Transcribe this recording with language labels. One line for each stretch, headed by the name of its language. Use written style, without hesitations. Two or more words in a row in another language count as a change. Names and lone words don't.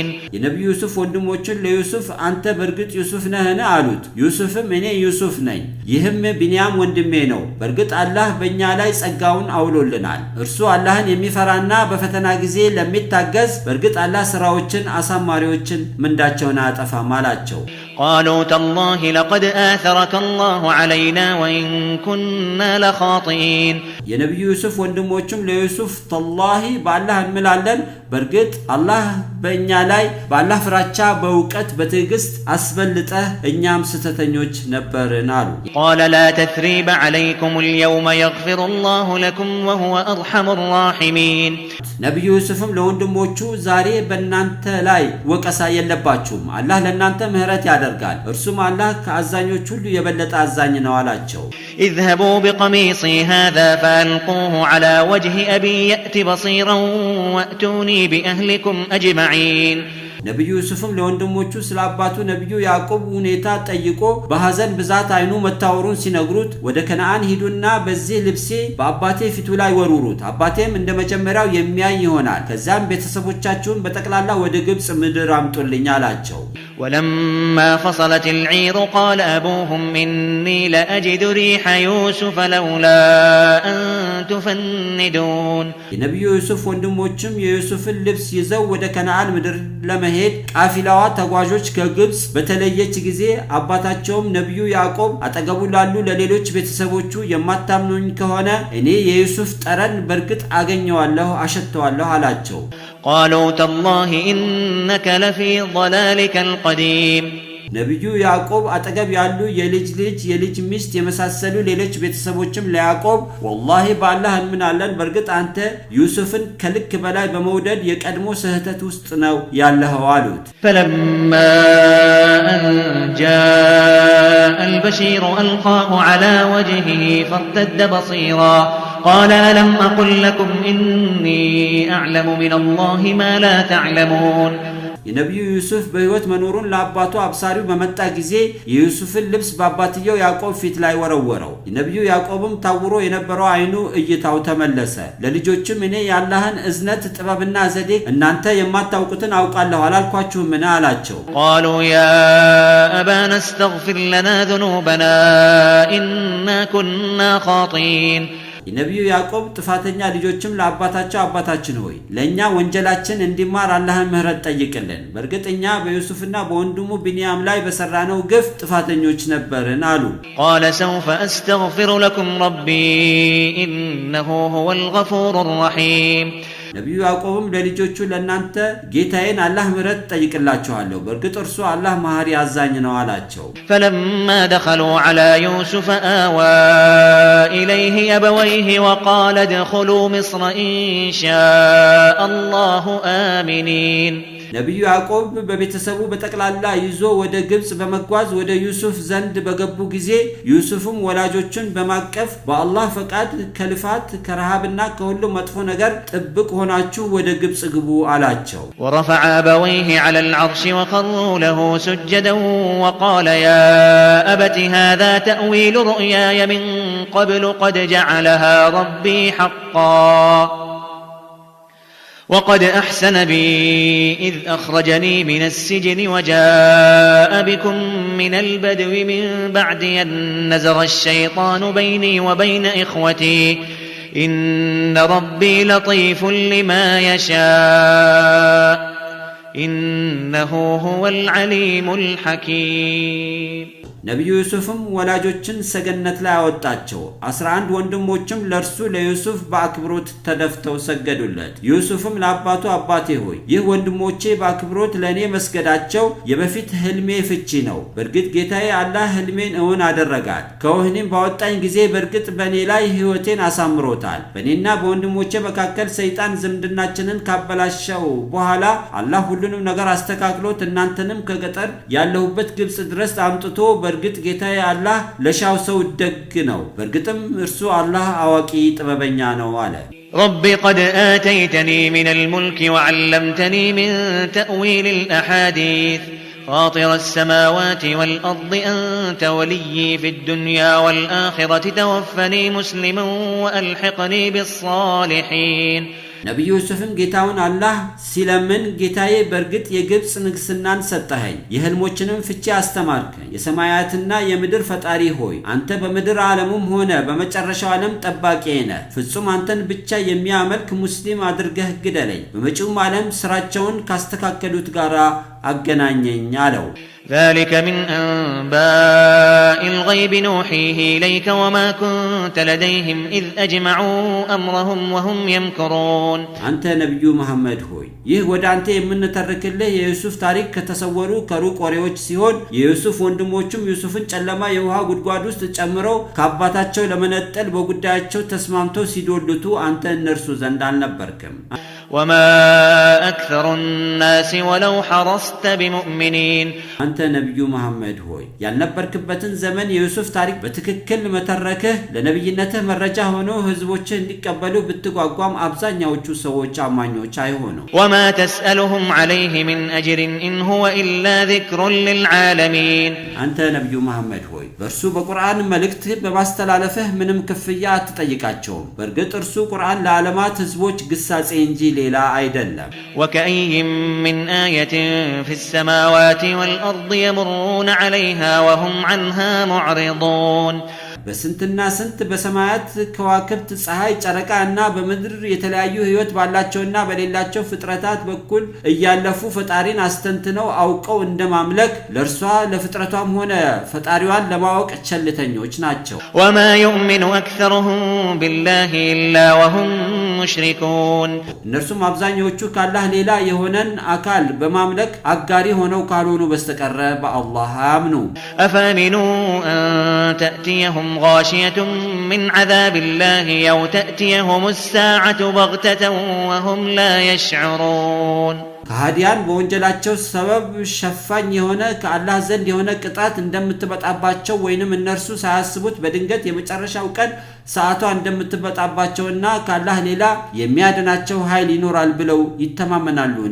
Amharic: የነቢዩ ዩሱፍ ወንድሞቹን ለዩሱፍ አንተ በእርግጥ ዩሱፍ ነህን አሉት። ዩሱፍም እኔ ዩሱፍ ነኝ፣ ይህም ቢንያም ወንድሜ ነው። በእርግጥ አላህ በእኛ ላይ ጸጋውን አውሎልናል። እርሱ አላህን የሚፈራና በፈተና ጊዜ ለሚታገዝ በእርግጥ አላህ ስራዎችን አሳማሪዎችን ምንዳቸውን አያጠፋም አላቸው።
Arabic: قالوا تالله لقد آثرك الله علينا وإن كنا لخاطئين
Amharic: የነቢዩ ዩሱፍ ወንድሞቹም ለዩሱፍ ተላሂ በአላህ እንምላለን በእርግጥ አላህ በእኛ ላይ በአላህ ፍራቻ በእውቀት በትዕግስት አስበልጠህ እኛም ስተተኞች ነበርን አሉ።
Arabic: قال لا تثريب عليكم اليوم يغفر الله لكم وهو أرحم الراحمين
Amharic: ነቢዩ ዩሱፍም ለወንድሞቹ ዛሬ በእናንተ ላይ ወቀሳ የለባችሁም፣ አላህ ለእናንተ ምህረት ያደርጋል፣ እርሱም አላህ ከአዛኞች ሁሉ የበለጠ አዛኝ ነው አላቸው።
Arabic: اذهبوا بقميصي هذا فألقوه على وجه أبي يأت بصيرا وأتوني بأهلكم أجمعين
Amharic: ነቢዩ ዩሱፍም ለወንድሞቹ ስለ አባቱ ነቢዩ ያዕቆብ ሁኔታ ጠይቆ በሐዘን ብዛት አይኑ መታወሩን ሲነግሩት ወደ ከነዓን ሂዱና በዚህ ልብሴ በአባቴ ፊቱ ላይ ወሩሩት፣ አባቴም እንደ መጀመሪያው የሚያይ ይሆናል፣ ከዚያም ቤተሰቦቻችሁን በጠቅላላ ወደ ግብፅ ምድር አምጡልኝ አላቸው።
Arabic: ولما فصلت العير قال أبوهم إني لأجد ريح يوسف لولا أن تفندون
Amharic: የነቢዩ ዩሱፍ ወንድሞችም የዩሱፍን ልብስ ይዘው ወደ ከነዓን ምድር ለመሄድ ቃፊላዋ ተጓዦች ከግብፅ በተለየች ጊዜ አባታቸውም ነቢዩ ያዕቆብ አጠገቡ ላሉ ለሌሎች ቤተሰቦቹ የማታምኑኝ ከሆነ እኔ የዩሱፍ ጠረን በእርግጥ አገኘዋለሁ አሸተዋለሁ አላቸው።
Arabic: قالوا تالله إنك لفي ضلالك القديم
Amharic: ነቢዩ ያዕቆብ አጠገብ ያሉ የልጅ ሚስት የመሳሰሉ ሌሎች ቤተሰቦችም ለያዕቆብ ወላሂ በአላህ እንምናለን በእርግጥ አንተ ዩሱፍን ከልክ በላይ በመውደድ የቀድሞ ስህተት ውስጥ ነው ያለኸው አሉት።
Arabic: فلما أن جاء البشير ألقاه على وجهه فارتد بصيرا قال ألم أقل لكم إني أعلم من الله ما لا تعلمون
Amharic: የነቢዩ ዩሱፍ በህይወት መኖሩን ለአባቱ አብሳሪው በመጣ ጊዜ የዩሱፍን ልብስ በአባትየው ያዕቆብ ፊት ላይ ወረወረው። የነቢዩ ያዕቆብም ታውሮ የነበረው አይኑ እይታው ተመለሰ። ለልጆችም እኔ የአላህን እዝነት ጥበብና ዘዴ እናንተ የማታውቁትን አውቃለሁ አላልኳችሁምን አላቸው።
Arabic: قالوا يا أبانا استغفر لنا ذنوبنا إنا كنا خاطئين
Amharic: የነቢዩ ያዕቆብ ጥፋተኛ ልጆችም ለአባታቸው አባታችን ሆይ ለእኛ ወንጀላችን እንዲማር አላህን ምህረት ጠይቅልን፣ በእርግጥ እኛ በዩሱፍና በወንድሙ ቢንያም ላይ በሰራነው ግፍ ጥፋተኞች ነበርን አሉ።
Arabic: قال سوف أستغفر لكم ربي إنه هو الغفور الرحيم
Amharic: ነቢዩ ያዕቆብም ለልጆቹ ለእናንተ ጌታዬን አላህ ምህረት ጠይቅላችኋለሁ፣ በእርግጥ እርሱ አላህ መሐሪ አዛኝ ነው አላቸው።
Arabic: فلما دخلوا على يوسف آوى إليه أبويه وقال ادخلوا مصر إن شاء الله آمنين
Amharic: ነብዩ ያዕቆብ በቤተሰቡ በጠቅላላ ይዞ ወደ ግብጽ በመጓዝ ወደ ዩሱፍ ዘንድ በገቡ ጊዜ ዩሱፍም ወላጆቹን በማቀፍ በአላህ ፈቃድ ከልፋት ከረሃብና ከሁሉ መጥፎ ነገር ጥብቅ ሆናችሁ ወደ ግብጽ ግቡ አላቸው።
Arabic: ورفع أبويه على العرش وخروا له سجدا وقال يا أبت هذا تأويل رؤياي من قبل قد جعلها ربي حقا وقد أحسن بي إذ أخرجني من السجن وجاء بكم من البدو من بعد أن نزغ الشيطان بيني وبين إخوتي إن ربي لطيف لما يشاء إنه هو العليم الحكيم
Amharic: ነብዩ ዩሱፍም ወላጆችን ሰገነት ላይ አወጣቸው። 11 ወንድሞችም ለርሱ ለዩሱፍ በአክብሮት ተደፍተው ሰገዱለት። ዩሱፍም ለአባቱ አባቴ ሆይ ይህ ወንድሞቼ በአክብሮት ለኔ መስገዳቸው የበፊት ህልሜ ፍቺ ነው። በርግጥ ጌታዬ አላህ ህልሜን እውን አደረጋት። ከወህኒም ባወጣኝ ጊዜ በርግጥ በኔ ላይ ህይወቴን አሳምሮታል። በኔና በወንድሞቼ መካከል ሰይጣን ዝምድናችንን ካበላሸው በኋላ አላህ ሁሉንም ነገር አስተካክሎት እናንተንም ከገጠር ያለሁበት ግብጽ ድረስ አምጥቶ በርግጥ ጌታዬ አላህ ለሻው ሰው ደግ ነው። በርግጥም እርሱ አላህ አዋቂ ጥበበኛ ነው አለ።
Arabic: رب قد آتيتني من الملك وعلمتني من تأويل الأحاديث فاطر السماوات والأرض أنت ولي في الدنيا والآخرة توفني مسلما وألحقني بالصالحين
Amharic: ነብዩ ዩሱፍም ጌታውን አላህ ሲለምን ጌታዬ በርግጥ የግብጽ ንግስናን ሰጠኸኝ፣ የህልሞችንም ፍቺ አስተማርከኝ። የሰማያትና የምድር ፈጣሪ ሆይ አንተ በምድር ዓለሙም ሆነ በመጨረሻው ዓለም ጠባቂ ነህ። ፍጹም አንተን ብቻ የሚያመልክ ሙስሊም አድርገህ ግደለኝ። በመጪውም ዓለም ስራቸውን ካስተካከሉት ጋር አገናኘኝ አለው።
Arabic: ذلك من أنباء الغيب نوحيه إليك وما كنت لديهم إذ أجمعوا أمرهم وهم يمكرون
Amharic: አንተ ነብዩ መሐመድ ሆይ ይህ ወደ አንተ የምንተርክልህ የዩሱፍ ታሪክ ከተሰወሩ ከሩቅ ወሬዎች ሲሆን የዩሱፍ ወንድሞችም ዩሱፍን ጨለማ የውሃ ጉድጓድ ውስጥ ጨምረው ከአባታቸው ለመነጠል በጉዳያቸው ተስማምተው ሲዶልቱ አንተ እነርሱ ዘንድ አልነበርክም።
Arabic: وما أكثر الناس ولو حرصت بمؤمنين
Amharic: አንተ ነብዩ መሐመድ ሆይ ያልነበርክበትን ዘመን የዩሱፍ ታሪክ በትክክል መተረክህ ለነብይነትህ መረጃ ሆኖ ህዝቦች እንዲቀበሉ ብትጓጓም አብዛኛዎቹ ሰዎች አማኞች አይሆኑ።
Arabic: وما تسألهم عليه من أجر إن هو إلا ذكر للعالمين
Amharic: አንተ ነብዩ መሐመድ ሆይ በርሱ በቁርአን መልእክት በማስተላለፍህ ምንም ክፍያ አትጠይቃቸውም። በርግጥ እርሱ ቁርአን ለዓለማት ህዝቦች ግሳጼ እንጂ ሌላ አይደለም።
Arabic: وكأي من آية في السماوات والأرض يمرون عليها وهم عنها معرضون
Amharic: በስንትና ስንት በሰማያት ከዋክብት ፀሐይ ጨረቃና በምድር የተለያዩ ህይወት ባላቸውና በሌላቸው ፍጥረታት በኩል እያለፉ ፈጣሪን አስተንትነው አውቀው እንደማምለክ ለርሷ ለፍጥረቷም ሆነ ፈጣሪዋን ለማወቅ ቸልተኞች ናቸው።
Arabic: وما يؤمن أكثرهم بالله إلا وهم مشركون
Amharic: እነርሱም አብዛኞቹ ካላህ ሌላ የሆነን አካል በማምለክ አጋሪ ሆነው ካልሆኑ በስተቀር በአላህ አያምኑ።
Arabic: أفامنوا أن تأتيهم غاشية من عذاب الله أو تأتيهم الساعة بغتة وهم لا يشعرون
Amharic: ከሃዲያን በወንጀላቸው ሰበብ ሸፋኝ የሆነ ከአላህ ዘንድ የሆነ ቅጣት እንደምትበጣባቸው ወይንም እነርሱ ሳያስቡት በድንገት የመጨረሻው ቀን ሰዓቷ እንደምትበጣባቸውና ከአላህ ሌላ የሚያድናቸው ኃይል ይኖራል ብለው ይተማመናሉን?